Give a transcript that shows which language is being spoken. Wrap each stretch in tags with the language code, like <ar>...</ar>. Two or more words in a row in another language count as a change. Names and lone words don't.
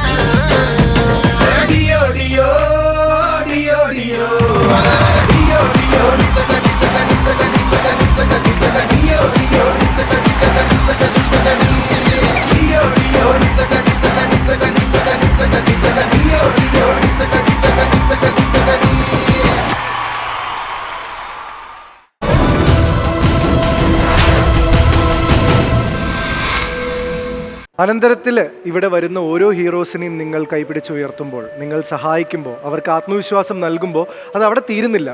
<ml>డియో డియో డియో డియో అలల డియో డియో డిసక డిసక డిసక డిసక డిసక డిసక డియో డియో డిసక డిసక డిసక డిసక డియే డియో డియో డిసక డిసక డిసక డిసక డిసక డిసక డియో డియో డిసక డిసక డిసక డిసక డియే അനന്തരത്തിൽ ഇവിടെ വരുന്ന ഓരോ ഹീറോസിനെയും നിങ്ങൾ കൈപിടിച്ചുയർത്തുമ്പോൾ, നിങ്ങൾ സഹായിക്കുമ്പോൾ, അവർക്ക് ആത്മവിശ്വാസം നൽകുമ്പോൾ അത് അവിടെ തീരുന്നില്ല.</ml>